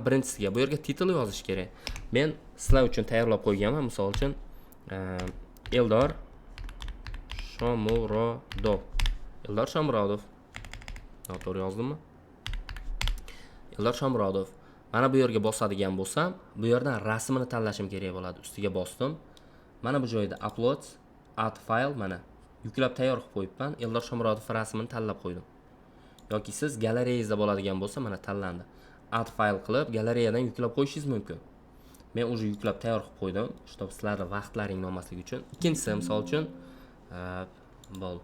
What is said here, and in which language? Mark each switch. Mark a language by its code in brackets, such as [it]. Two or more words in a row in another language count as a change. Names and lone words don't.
[uz] Birinchisiga bu yerga title yozish kerak. Men sizlar uchun tayyorlab qo'yganman, misol uchun Eldor Shomurodov. Eldor Shomurodov. To'g'ri yozdimmi? Eldor Shomurodov. Mana bu yerga bosadigan bo'lsam, bu yerdan rasmini tanlashim kerak bo'ladi. Ustiga bosdim. Mana bu joyda [en] upload, add file [uz] mana yuklab tayyor qilib qo'yibman. Eldor Shomurodov rasmini tanlab qo'ydim. Yoki siz galereyangizda bo'ladigan bo'lsa, mana tanlandi. [en] Add file [uz] qilib galereyadan yuklab qo'yishingiz mumkin. Men уже yuklab tayyor qilib qo'ydim, чтобы sizlarning vaqtlaring olmasligi uchun. Ikkinchisi misol uchun bo'l.